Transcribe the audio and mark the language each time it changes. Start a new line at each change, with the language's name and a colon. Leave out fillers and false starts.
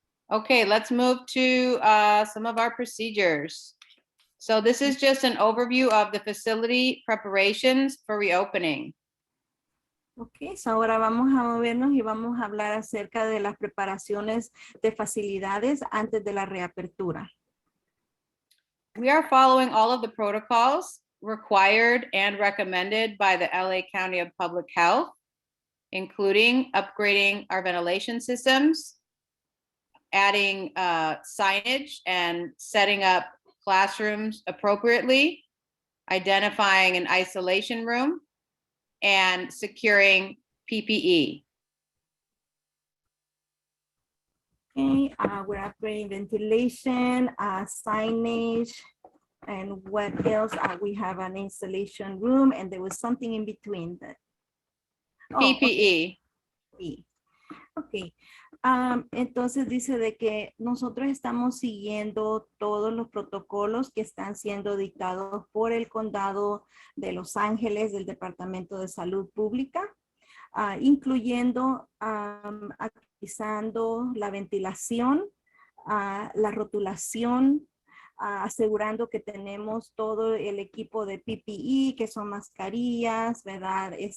English: Okay, let's move to some of our procedures. So this is just an overview of the facility preparations for reopening.
Spanish: Ok, so ahora vamos a movernos y vamos a hablar acerca de las preparaciones de facilidades antes de la reapertura.
English: We are following all of the protocols required and recommended by the LA County of Public Health, including upgrading our ventilation systems, adding signage and setting up classrooms appropriately, identifying an isolation room, and securing PPE. Okay, we're upgrading ventilation, signage, and what else? We have an installation room, and there was something in between that. Oh, PPE. okay.
Spanish: Ok, entonces dice de que nosotros estamos siguiendo todos los protocolos que están siendo dictados por el condado de Los Ángeles del Departamento de Salud Pública, incluyendo actualizando la ventilación, la rotulación, asegurando que tenemos todo el equipo de PPE, que son mascarillas, ¿verdad?